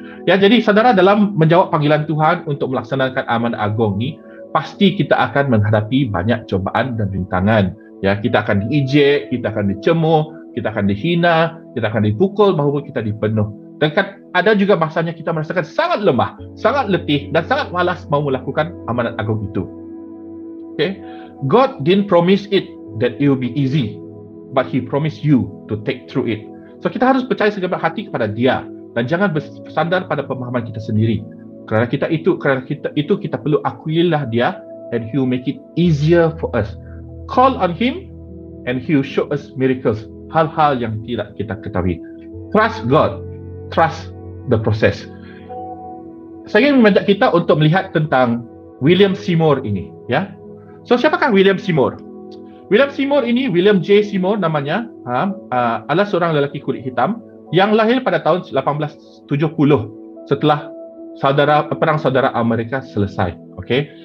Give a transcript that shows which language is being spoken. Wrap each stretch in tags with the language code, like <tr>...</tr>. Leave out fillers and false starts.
<ms>Ya, jadi saudara, dalam menjawab panggilan Tuhan untuk melaksanakan amanat agung ni, pasti kita akan menghadapi banyak cobaan dan rintangan. Ya, kita akan diejek, kita akan dicemooh, kita akan dihina, kita akan dipukul, maupun kita dipenuh. Dan kan ada juga masanya kita merasakan sangat lemah, sangat letih dan sangat malas mau melakukan amanat agung itu.</ms> <en>Okay? God didn't promise it that it will be easy, but He promised you to take through it.</en> <ms>So kita harus percaya segenap hati kepada Dia dan jangan bersandar pada pemahaman kita sendiri. Kerana kita perlu akuilah Dia,</ms> <en>and He will make it easier for us. Call on Him and He will show us miracles,</en> <ms>hal-hal yang tidak kita ketahui.</ms> <en>Trust God, trust the process.</en> <ms>Saya ingin mengajak kita untuk melihat tentang William Seymour ini, ya. So siapakah William Seymour? William Seymour ini, William J. Seymour namanya, adalah seorang lelaki kulit hitam yang lahir pada tahun 1870 setelah perang saudara Amerika selesai. Okay?</ms>